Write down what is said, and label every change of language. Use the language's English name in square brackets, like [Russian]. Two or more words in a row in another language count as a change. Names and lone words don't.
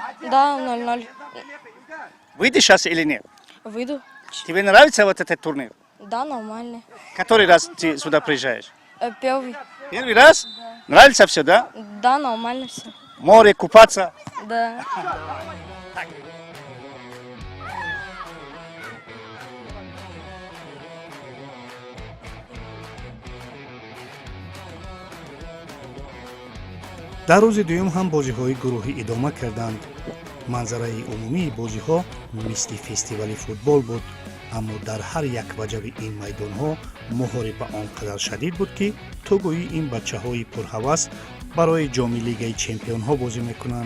[Russian] да, 0-0. Выйдешь сейчас или нет? Выйду. Тебе нравится вот этот турнир? Да, нормально. Который раз ты сюда приезжаешь? Первый. Первый раз? Нравится все, да? Да, нормально все. Море, купаться. Да. [Tajik] дар рӯзи дуюм ҳам бозиҳои гурӯҳӣ идома карданд. манзараи умумии бозиҳо мисли фестивали футбол буд, аммо дар ҳар як ваҷаби ин майдонҳо муҳориба он қадар шадид буд, ки то гӯӣ ин бачаҳои пурҳавас барои ҷоми лигаи чемпионҳо бозӣ мекунанд.